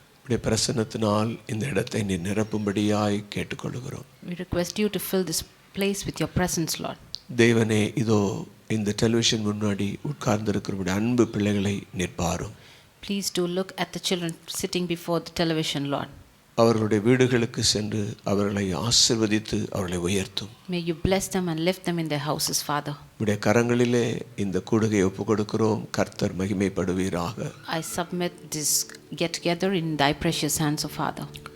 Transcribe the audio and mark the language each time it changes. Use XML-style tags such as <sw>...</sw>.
<ta>உம்முடைய பிரசன்னத்தினால் இந்த இடத்தை நீ நிரப்பும்படியாய் கேட்டுக்கொள்கிறோம்.</ta> <en>We request you to fill this place with your presence, Lord.</en> <ta>தேவனே, இதோ இந்த டெலிவிஷன் முன்னாடி உட்கார்ந்திருக்கிற அன்பு பிள்ளைகளை நிற்பாரும்.</ta> <en>Please do look at the children sitting before the television, Lord.</en> <ta>அவர்களுடைய வீடுகளுக்கு சென்று அவர்களை ஆசீர்வதித்து அவர்களை உயர்த்தும்.</ta> <en>May you bless them and lift them in their houses, Father.</en> <ta>உம்முடைய கரங்களிலே இந்த கூடுகையை ஒப்புக்கொடுக்கிறோம். கர்த்தர் மகிமைப்படுவீராக.</ta> <en>I submit this get together in thy precious hands, O Father.</en>